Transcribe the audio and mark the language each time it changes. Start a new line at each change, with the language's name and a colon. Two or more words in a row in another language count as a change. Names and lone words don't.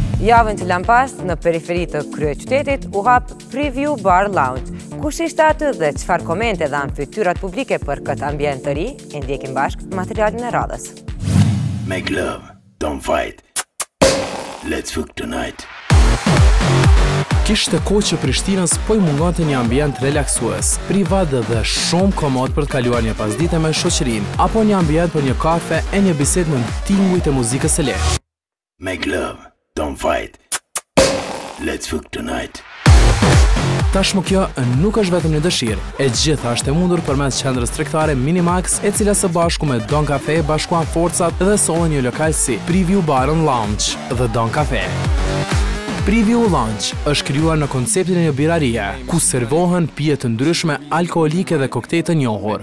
Albanian: Javën që lampas në periferi të kryeqytetit u hap Preview Bar Lounge. Kush ishte aty dhe çfarë komente dhanë fytyrat publike për këtë ambient të ri, e ndjekim bashkë materialin e radhës.
English: Make love, don't fight. Let's fuck tonight.
Albanian: Kishte kohë që Prishtinës po i mungonte një ambient relaksues, privat dhe shumë komod për të kaluar një pasdite me shoqërinë, apo një ambient për një kafe e një bisedë në tingujt e muzikës së lehtë.
English: Make love, don't fight. Let's fuck tonight.
Albanian: Tashmë kjo nuk është vetëm një dëshirë, e gjitha është e mundur përmes qendrës tregtare Minimax, e cila së bashku me Don Cafe bashkuan forcat dhe sollën një lokal si Preview Bar Lounge dhe Don Cafe. Preview Lounge është krijuar në konceptin e një birarie, ku servohen pije të ndryshme alkoolike dhe koktej të njohur.